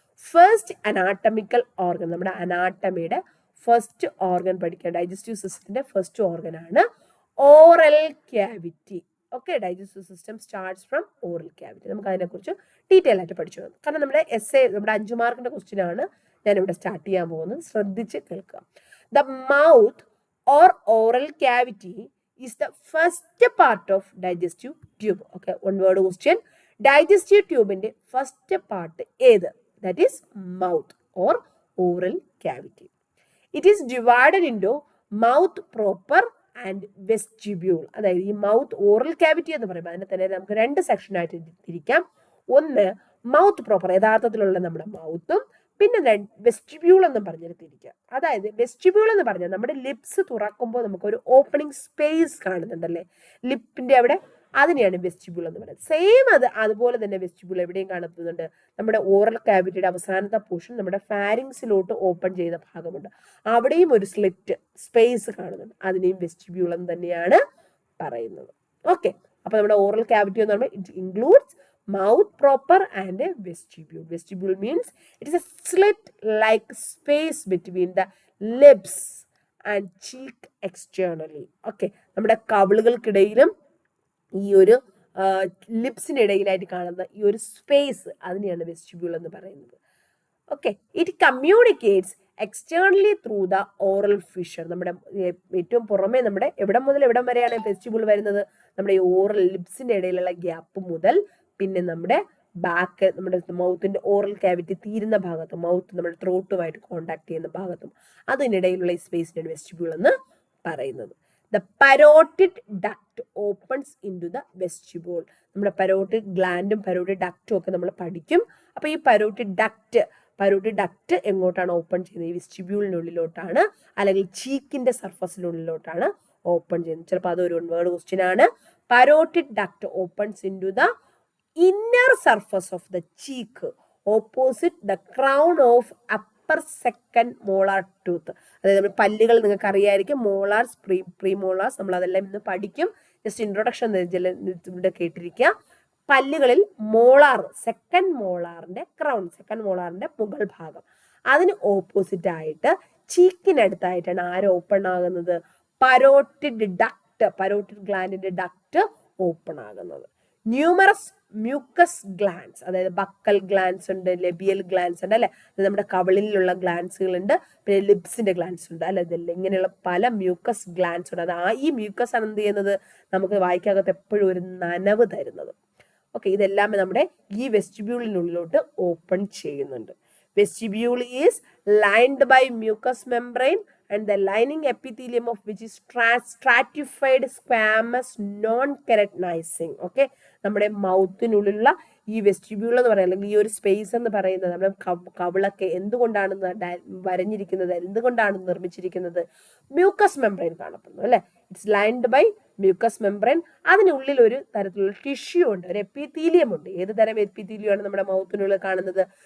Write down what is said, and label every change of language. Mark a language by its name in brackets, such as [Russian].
[Malayalam] First anatomical organ, നമ്മുടെ അനാട്ടമിയുടെ first organ പഠിക്കുക. Digestive സിസ്റ്റത്തിന്റെ ഫസ്റ്റ് ഓർഗൻ ആണ് oral cavity. [English] Okay, digestive system starts from oral cavity. [Malayalam] നമുക്ക് അതിനെക്കുറിച്ച് ഡീറ്റെയിൽ ആയിട്ട് പഠിച്ചു പോകും. കാരണം നമ്മുടെ എസ്സേ, നമ്മുടെ 5 മാർക്കിന്റെ ക്വസ്റ്റ്യൻ ആണ് ഞാനിവിടെ സ്റ്റാർട്ട് ചെയ്യാൻ പോകുന്നത്. ശ്രദ്ധിച്ച് കേൾക്കുക. [English] The mouth or oral cavity is the first part of digestive tube. Okay, one word question. Digestive tube in the first part ഏത്? That is mouth or oral cavity. It is divided into mouth proper and vestibule. [Malayalam] അതായത് ഈ mouth oral cavity എന്ന് പറയുമ്പോൾ അതിനെ തന്നെ നമുക്ക് 2 സെക്ഷനായിട്ട് തിരിക്കാം. ഒന്ന് മൗത്ത് പ്രോപ്പർ, യഥാർത്ഥത്തിലുള്ള നമ്മുടെ മൗത്തും, പിന്നെ വെസ്റ്റിബ്യൂൾ എന്ന് പറഞ്ഞിട്ട് തിരിക്കുക. അതായത് വെസ്റ്റിബ്യൂൾ എന്ന് പറഞ്ഞാൽ നമ്മുടെ ലിപ്സ് തുറക്കുമ്പോൾ നമുക്കൊരു ഓപ്പണിംഗ് സ്പേസ് കാണുന്നുണ്ടല്ലേ ലിപ്പിന്റെ അവിടെ, അതിനെയാണ് വെസ്റ്റിബ്യൂൾ എന്ന് പറയുന്നത്. സെയിം അതുപോലെ തന്നെ വെസ്റ്റിബ്യൂൾ എവിടെയും കാണുന്നുണ്ട്. നമ്മുടെ ഓറൽ ക്യാവിറ്റിയുടെ അവസാനത്തെ പോർഷൻ നമ്മുടെ ഫാരിങ്സിലോട്ട് ഓപ്പൺ ചെയ്ത ഭാഗമുണ്ട്, അവിടെയും ഒരു സ്ലിറ്റ് സ്പേസ് കാണുന്നുണ്ട്, അതിനെയും വെസ്റ്റിബ്യൂൾ എന്ന് തന്നെയാണ് പറയുന്നത്. [English] okay, [Malayalam] അപ്പൊ നമ്മുടെ ഓറൽ ക്യാവിറ്റി എന്ന് പറയുമ്പോൾ [English] It includes mouth proper and a vestibule. Vestibule means it is a slit like space between the lips and cheek externally. [Malayalam] Okay, നമ്മുടെ കവിളുകൾക്കിടയിലും ഈ ഒരു ലിപ്സിനിടയിലായിട്ട് കാണുന്ന ഈ ഒരു സ്പേസ്, അതിനെയാണ് വെസ്റ്റിബ്യൂൾ എന്ന് പറയുന്നത്. [English] Okay, it communicates externally through the oral fissure. [Malayalam] നമ്മുടെ ഏറ്റവും പുറമെ നമ്മുടെ എവിടം മുതൽ എവിടം വരെയാണ് വെസ്റ്റിബ്യൂൾ വരുന്നത്? നമ്മുടെ ഈ ഓറൽ ലിപ്സിന്റെ ഇടയിലുള്ള ഗ്യാപ്പ് മുതൽ പിന്നെ നമ്മുടെ ബാക്ക്, നമ്മുടെ മൗത്തിന്റെ ഓറൽ ക്യാവിറ്റി തീരുന്ന ഭാഗത്തും മൗത്ത് നമ്മുടെ ത്രോട്ടുമായിട്ട് കോണ്ടാക്ട് ചെയ്യുന്ന ഭാഗത്തും അതിനിടയിലുള്ള ഈ സ്പേസിനാണ് വെസ്റ്റിബ്യൂൾ എന്ന് പറയുന്നത്. [English] The parotid duct opens into the vestibule. [Malayalam] നമ്മുടെ പരോട്ടിഡ് ഗ്ലാൻഡും പരോട്ടിഡ് ഡക്റ്റും ഒക്കെ നമ്മൾ പഠിക്കും. അപ്പൊ ഈ പരോട്ടിഡ് ഡക്റ്റ് എങ്ങോട്ടാണ് ഓപ്പൺ ചെയ്യുന്നത്? ഈ വെസ്റ്റിബ്യൂളിനുള്ളിലോട്ടാണ്, അല്ലെങ്കിൽ ചീക്കിന്റെ സർഫസിനുള്ളിലോട്ടാണ് ഓപ്പൺ ചെയ്യുന്നത്. ചിലപ്പോൾ അതൊരു വേർഡ് ക്വസ്റ്റ്യൻ ആണ്. [English] Parotid duct opens into the inner surface of the cheek opposite the crown of upper second molar tooth. [Malayalam] അതായത് നമ്മൾ പല്ലുകൾ നിങ്ങൾക്ക് അറിയായിരിക്കും, മോളാർസ്, പ്രീമോളാർസ്, നമ്മൾ അതെല്ലാം ഇന്ന് പഠിക്കും. ജസ്റ്റ് ഇൻട്രൊഡക്ഷൻ ഇവിടെ കേട്ടിരിക്കുക. പല്ലുകളിൽ മോളാർ, സെക്കൻഡ് മോളാറിന്റെ ക്രൗൺ, സെക്കൻഡ് മോളാറിന്റെ മുകൾ ഭാഗം, അതിന് ഓപ്പോസിറ്റ് ആയിട്ട് ചീക്കിനടുത്തായിട്ടാണ് ആര് ഓപ്പൺ ആകുന്നത്? Parotid duct, parotid ഗ്ലാൻഡിന്റെ duct open ആകുന്നത്. ന്യൂമറസ് മ്യൂക്കസ് ഗ്ലാൻസ്, അതായത് ബക്കൽ ഗ്ലാൻസ് ഉണ്ട്, ലെബിയൽ ഗ്ലാൻസ് ഉണ്ട് അല്ലെ, നമ്മുടെ കവിളിലുള്ള ഗ്ലാൻസുകൾ ഉണ്ട്, പിന്നെ ലിപ്സിന്റെ ഗ്ലാൻസ് ഉണ്ട് അല്ലെ, ഇതെല്ലാം ഇങ്ങനെയുള്ള പല മ്യൂക്കസ് ഗ്ലാൻസ് ഉണ്ട്. ഈ മ്യൂക്കസ് ആണ് എന്ത് ചെയ്യുന്നത്? നമുക്ക് വായിക്കകത്ത് എപ്പോഴും ഒരു നനവ് തരുന്നത്. ഓക്കെ, ഇതെല്ലാം നമ്മുടെ ഈ വെസ്റ്റിബ്യൂളിനുള്ളിലോട്ട് ഓപ്പൺ ചെയ്യുന്നുണ്ട്. [English] Vestibule is lined by mucous membrane and the lining epithelium of which is stratified squamous non-keratinizing. [Malayalam] Okay, നമ്മുടെ മൗത്തിനുള്ളിലുള്ള ഈ വെസ്റ്റിബ്യൂൾ എന്ന് പറയുന്നത്, അല്ലെങ്കിൽ ഈ ഒരു സ്പേസ് എന്ന് പറയുന്നത്, നമ്മുടെ കവിളൊക്കെ എന്തുകൊണ്ടാണ് വരഞ്ഞിരിക്കുന്നത്, എന്തുകൊണ്ടാണ് നിർമ്മിച്ചിരിക്കുന്നത്? മ്യൂക്കസ് മെംബ്രെയിൻ കാണപ്പെടുന്നു അല്ലെ. [English] It's lined by mucous membrane. [Malayalam] അതിനുള്ളിൽ ഒരു തരത്തിലുള്ള ടിഷ്യൂ ഉണ്ട്, ഒരു എപ്പിത്തീലിയം ഉണ്ട്. ഏത് തരം എപ്പിത്തീലിയം ആണ് നമ്മുടെ മൗത്തിനുള്ളിൽ കാണുന്നത്?